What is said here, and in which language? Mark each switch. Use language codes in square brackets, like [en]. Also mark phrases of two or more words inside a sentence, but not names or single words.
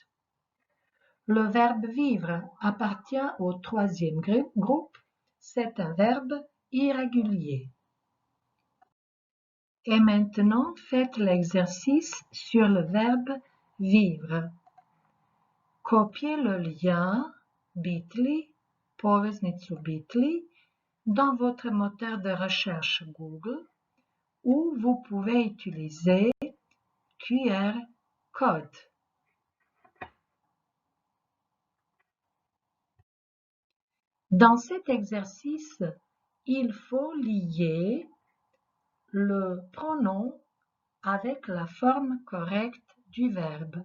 [fr] Le verbe vivre appartient au troisième groupe, c'est un verbe irrégulier. Et maintenant, faites l'exercice sur le verbe vivre. Copiez le lien bit.ly, poveznicu bit.ly, dans votre moteur de recherche Google, où vous pouvez utiliser QR code. Dans cet exercice, il faut lier le pronom avec la forme correcte du verbe.